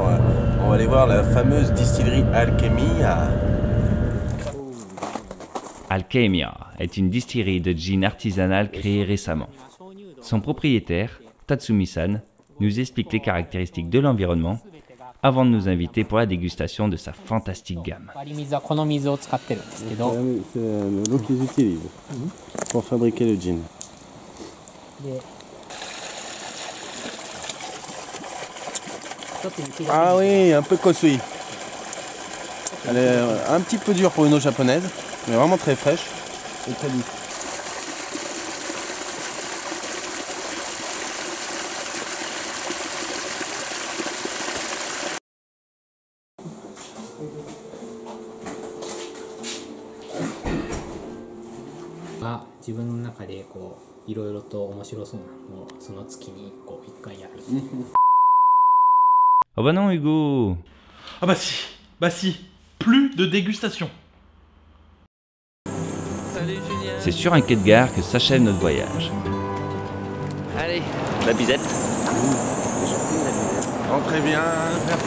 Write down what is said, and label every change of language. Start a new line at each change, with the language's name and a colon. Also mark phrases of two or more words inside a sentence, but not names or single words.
French: On va aller voir la fameuse distillerie Alchemia. Alchemia est une distillerie de gin artisanale créée récemment. Son propriétaire, Tatsumi-san, nous explique les caractéristiques de l'environnement avant de nous inviter pour la dégustation de sa fantastique gamme.
Japanese: 割り水はこの水を使ってるんですけど、
French: C'est l'eau qu'ils utilisent pour fabriquer le gin.
Japanese: でちょっと雪が
French: Ah oui, un peu kosui. Elle est un petit peu dure pour une eau japonaise. mais vraiment très fraîche et très douce.
Japanese: Ah, 自分の中でこういろいろと面白そうなのをその月に1回やる。
French: Oh bah non, Hugo! Ah bah si, plus de dégustation. C'est sur un quai de gare que s'achève notre voyage. Allez, la bisette. Rentrez bien, merci.